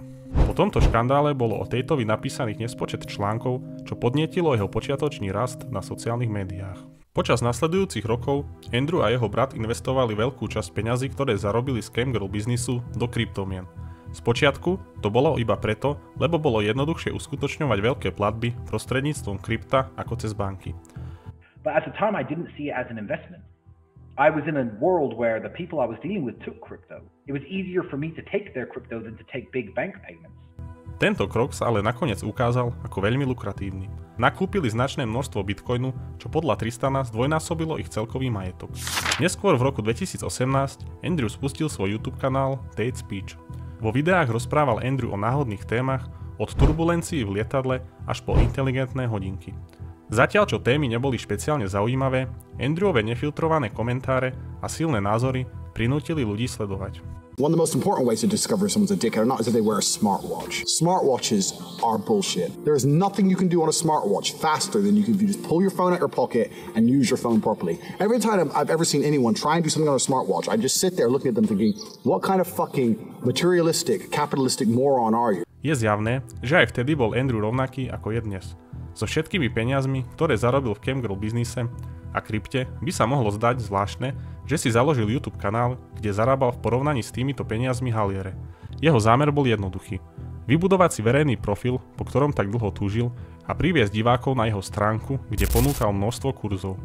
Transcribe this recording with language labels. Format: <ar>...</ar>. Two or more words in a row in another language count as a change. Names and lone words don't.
<sk>Po tomto škandále bolo o Tateovi napísaných nespočet článkov, čo podnietilo jeho počiatočný rast na sociálnych médiách. Počas nasledujúcich rokov Andrew a jeho brat investovali veľkú časť peňazí, ktoré zarobili z camgirl biznisu, do kryptomien. Spočiatku to bolo iba preto, lebo bolo jednoduchšie uskutočňovať veľké platby prostredníctvom krypta ako cez banky.</sk> <en>But at the time I didn't see it as an investment. I was in a world where the people I was dealing with took crypto. It was easier for me to take their crypto than to take big bank payments.</en> <sk>Tento krok sa ale nakoniec ukázal ako veľmi lukratívny. Nakúpili značné množstvo bitcoinu, čo podľa Tristana zdvojnásobilo ich celkový majetok. Neskôr v roku 2018 Andrew spustil svoj YouTube kanál Tate Speech. Vo videách rozprával Andrew o náhodných témach, od turbulencií v lietadle až po inteligentné hodinky. Zatiaľ čo témy neboli špeciálne zaujímavé, Andrewove nefiltrované komentáre a silné názory prinútili ľudí sledovať.</sk> <en>One of the most important ways to discover if someone's a dickhead or not is if they wear a smartwatch. Smartwatches are bullshit. There is nothing you can do on a smartwatch faster than you can just pull your phone out your pocket and use your phone properly. Every time I've ever seen anyone try and do something on a smartwatch, I just sit there looking at them thinking, what kind of fucking materialistic, capitalistic moron are you?</en> <sk>Je zjavné, že aj vtedy bol Andrew rovnaký ako je dnes. So všetkými peniazmi, ktoré zarobil v camgirl biznise a krypte, by sa mohlo zdať zvláštne, že si založil YouTube kanál, kde zarábal v porovnaní s týmito peniazmi haliere. Jeho zámer bol jednoduchý. Vybudovať si verejný profil, po ktorom tak dlho túžil, a priviesť divákov na jeho stránku, kde ponúkal množstvo kurzov.</sk>